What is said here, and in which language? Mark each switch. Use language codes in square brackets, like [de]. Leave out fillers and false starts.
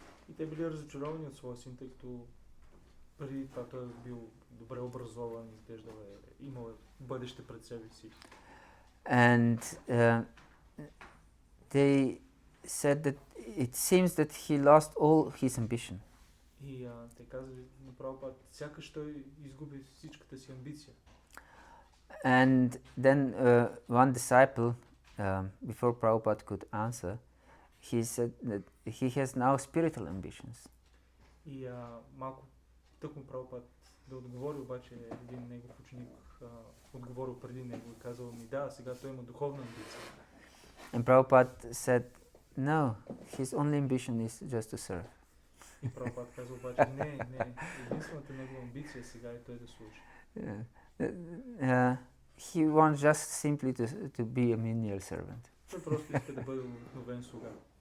[bg] и те били разочаровани от своя син, тъй като преди това той е бил добре образован, изглеждал е, имал е бъдеще пред себе си. [en] And they said that it seems that he lost all his ambition. [bg] И те казали на Прабхупад, сякаш той изгуби всичката си амбиция. [en] And then one disciple, before Prabhupada could answer, he said that he has now spiritual ambitions. [bg] И малко тъкмо Прабхупад да отговори, обаче един негов ученик отговорил преди него и казал ми, да, сега той има духовна амбиция. [en] And Prabhupada said, no, his only ambition is just to serve. [bg] И Прабхупад казал обаче, не, единствената негова амбиция сега е той да служи. [en] He wants just simply to be a menial servant. [bg] Той просто иска да бъде обикновен слуга.